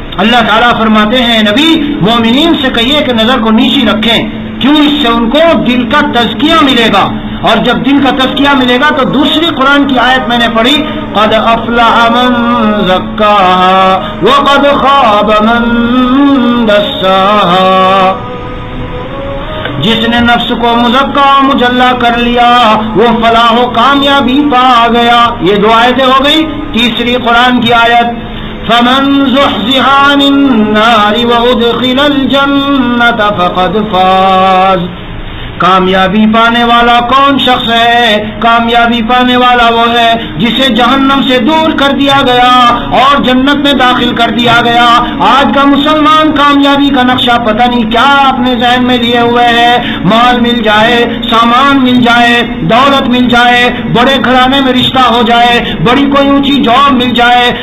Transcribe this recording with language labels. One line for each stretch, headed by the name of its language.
Urdu: اللہ تعالیٰ فرماتے ہیں نبی مومنین سے کہیے کہ نظر کو نیچی رکھیں، کیوں؟ اس سے ان کو دل کا تزکیہ ملے گا، اور جب دل کا تزکیہ ملے گا تو دوسری قرآن کی آیت میں نے پڑھی
Arabic: قد افلح من زکاها وقد خاب من دساها،
Urdu: جس نے نفس کو مزکا مجلہ کر لیا وہ فلاح و کامیابی پا گیا۔ یہ دو آیتیں ہو گئی۔ تیسری قرآن کی آیت
Arabic: فمن زحزح عن النار وادخل الجنة فقد فاز.
Urdu: کامیابی پانے والا کون شخص ہے؟ کامیابی پانے والا وہ ہے جسے جہنم سے دور کر دیا گیا اور جنت میں داخل کر دیا گیا. آج کا مسلمان کامیابی کا نقشہ پتہ نہیں کیا اپنے ذہن میں لیے ہوئے ہے. مال مل جائے، سامان مل جائے، دولت مل جائے، بڑے گھرانے میں رشتہ ہو جائے، بڑی کوئی اونچی جاب مل جائے.